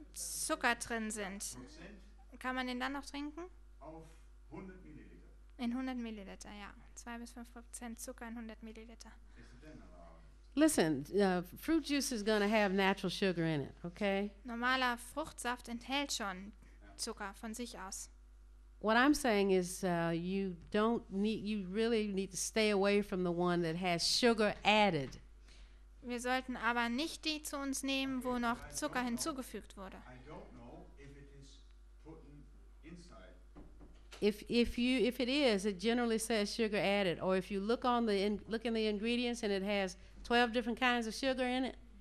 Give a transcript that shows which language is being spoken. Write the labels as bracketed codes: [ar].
[de] Zucker drin sind, kann man den dann noch trinken? auf 100 Milliliter. In 100 Milliliter, ja. 2 bis 5% Zucker in 100 Milliliter. [en] Is it then allowed? Listen, fruit juice is going to have natural sugar in it, okay? [de] Normaler Fruchtsaft enthält schon Zucker von sich aus. [en] What I'm saying is you really need to stay away from the one that has sugar added. [de] Wir sollten aber nicht die zu uns nehmen, wo noch Zucker hinzugefügt wurde. [en] I don't know if it is put inside. If it is, it generally says sugar added. Or if you look in the ingredients and it has 12 different kinds of sugar in it.